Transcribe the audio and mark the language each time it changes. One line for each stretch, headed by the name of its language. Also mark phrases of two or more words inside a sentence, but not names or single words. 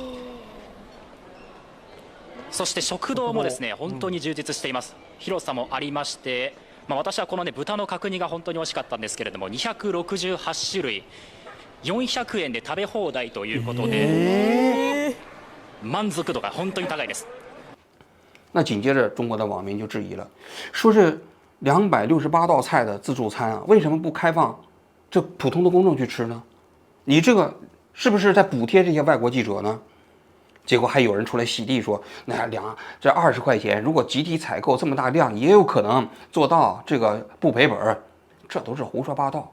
Japanese: そして食堂もですね、本当に充実しています。広さもありまして、私はこのね、豚の角煮が本当に美味しかったんですけれども、268種類400円で食べ放題ということで、満足度が本当に高いです。
Chinese: 那紧接着中国的网民就质疑了，说这268道菜的自助餐啊，为什么不开放这普通的公众去吃呢？你这个是不是在补贴这些外国记者呢？结果还有人出来洗地说，那这20块钱，如果集体采购这么大量，也有可能做到这个不赔本，这都是胡说八道。